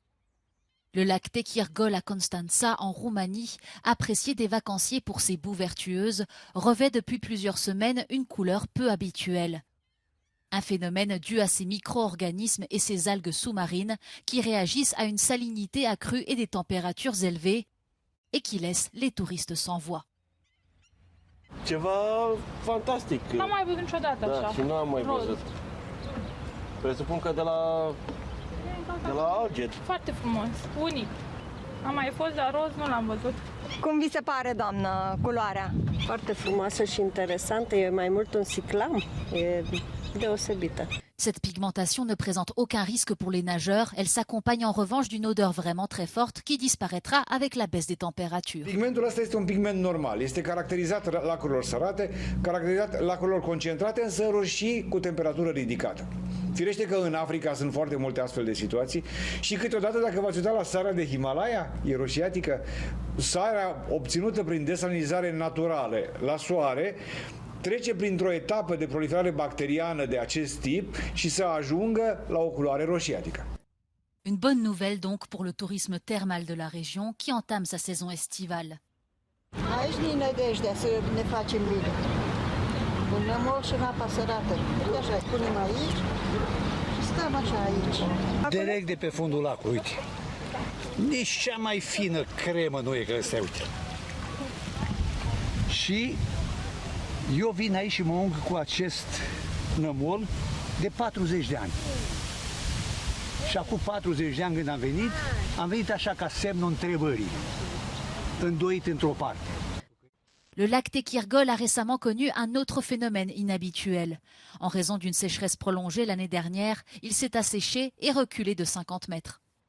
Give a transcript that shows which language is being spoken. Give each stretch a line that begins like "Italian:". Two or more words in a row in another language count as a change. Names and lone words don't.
French: Le lac Techirgol à Constanța, en Roumanie, apprécié des vacanciers pour ses boues vertueuses, revêt depuis plusieurs semaines une couleur peu habituelle. Un phénomène dû à ces micro-organismes et ces algues sous-marines qui réagissent à une salinité accrue et des températures élevées et qui laissent les touristes sans voix.
Romanian: Ceva fantastic. N-am mai văzut niciodată așa. Da, și nu am mai văzut. Presupun că de la Alget. Foarte frumos, unic. Am mai fost, dar roz nu l-am văzut. Cum vi se pare, doamnă, culoarea? Foarte frumoasă și interesantă, e mai mult un ciclam, e deosebită.
French: Cette pigmentation ne présente aucun risque pour les nageurs. Elle s'accompagne en revanche d'une odeur vraiment très forte qui disparaîtra avec la baisse des températures.
Romanian: Pigmentul ăsta este un pigment normal. Este caracterizat lacurilor sărate, caracterizat lacurilor concentrate, însă roșii cu temperatură ridicată. Firește că în Africa sunt foarte multe astfel de situații și câteodată, dacă v-ați uitat la sarea de Himalaya, e roșiatică, sarea obținută prin desalinizare naturală la soare, trece printr-o etapă de proliferare bacteriană de acest tip și să ajungă la o culoare roșiatică.
French: Une bonne nouvelle donc pour le tourisme thermal de la région qui entame sa saison estivale.
Romanian: Aici ne nădejdea să ne facem bine. Un nămol și în apa sărată. Uite așa, punem aici și stăm așa aici. Direct de pe fundul lacului, uite. Nici cea mai fină cremă nu e că se uite. Și eu vin aici și mă ung cu acest nămol de 40 de ani. Și acum 40 de ani când am venit așa ca semnul întrebării, îndoit într-o parte.
French: Le lac Tequirgol a récemment connu un autre phénomène inhabituel. En raison d'une sécheresse prolongée l'année dernière, il s'est asséché et reculé de 50 mètres.